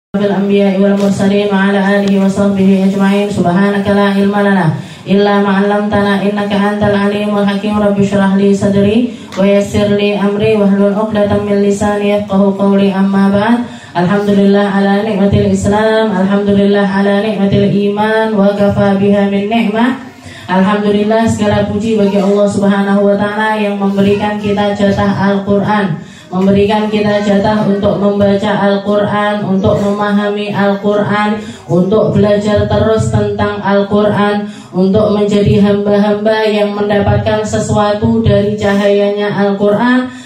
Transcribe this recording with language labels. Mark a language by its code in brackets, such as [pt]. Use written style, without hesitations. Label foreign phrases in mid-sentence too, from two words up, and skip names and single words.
[ar] الأنبياء والمرسلين وعلى آله وصحبه أجمعين. سبحانك لا علم لنا إلا ما علمتنا إنك أنت العليم الحكيم. رب اشرح لي صدري ويسر لي أمري واحلل عقدة من لساني يفقهوا قولي. أما بعد. الحمد لله على نعمة الإسلام، الحمد لله على نعمة الإيمان, وكفى بها من نعمة. [id] Alhamdulillah, segala puji bagi Allah [ar] سبحانه وتعالى [id] yang memberikan kita jatah Al-Qur'an, memberikan kita jatah untuk membaca Al-Qur'an, untuk memahami Al-Qur'an, untuk belajar terus tentang Al-Qur'an, untuk menjadi hamba-hamba yang mendapatkan sesuatu dari cahayanya Al-Qur'an.